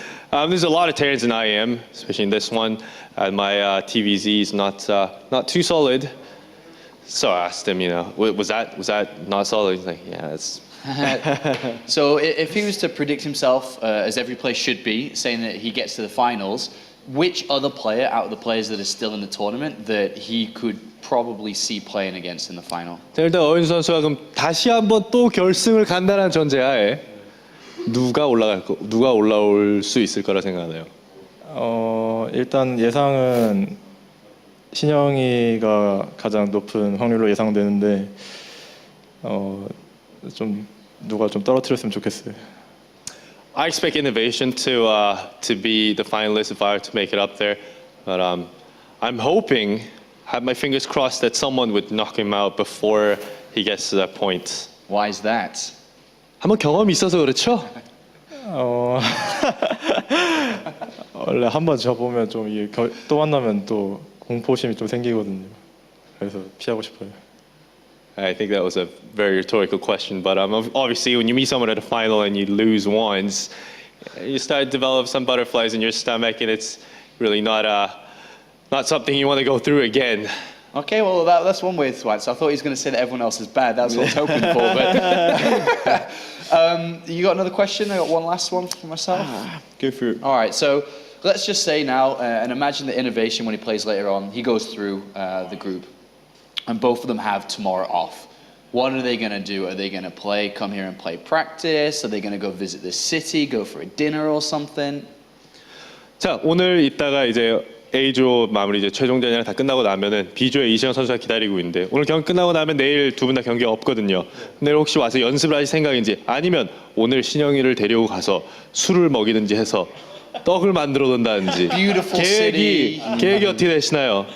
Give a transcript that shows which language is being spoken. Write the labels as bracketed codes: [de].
[en] There's a lot of Terrans in IEM, especially in this one. My TvZ is not too solid, so I asked him, was that not solid? He's like, yeah, it's. So if he was to predict himself, as every player should be, saying that he gets to the finals, which other player out of the players that are still in the tournament that he could probably see playing against in the final? [ko] 자, 일단 어윤수 선수가 그럼 다시 한번 또 결승을 간다는 전제하에 누가 올라올 수 있을 거라 생각하나요? 일단 예상은 신영이가 가장 높은 확률로 예상되는데 좀 누가 좀 떨어뜨렸으면 좋겠어요. [en] I expect Innovation to be the finalist if I were to make it up there, but I'm hoping, have my fingers crossed that someone would knock him out before he gets to that point. Why is that? [ko] 한번 경험이 있어서 그렇죠? 원래 한번 져보면 좀 이게 또 만나면 또 공포심이 좀 생기거든요. 그래서 피하고 싶어요. [en] I think that was a very rhetorical question, but obviously when you meet someone at a final and you lose once, you start to develop some butterflies in your stomach, and it's really not something you want to go through again. Okay, well that's one way to fight. So I thought he was going to say that everyone else is bad. That's what I was hoping for. But you got another question? I got one last one for myself. Go for it. All right, so let's just say now, and imagine the Innovation when he plays later on. He goes through the group, and both of them have tomorrow off. What are they going to do? Are they going to come here and play practice? Are they going to go visit the city, go for a dinner or something? [ko] 자, 오늘 이따가 이제 A조 마무리 이제 최종전이랑 다 끝나고 나면은 B조의 이시영 선수가 기다리고 있는데 오늘 경기 끝나고 나면 내일 두 분 다 경기가 없거든요. 내일 혹시 와서 연습을 하실 생각인지 아니면 오늘 신영이를 데리고 가서 술을 먹이든지 해서 떡을 만들어 놓는다든지 계획이 어떻게 되시나요?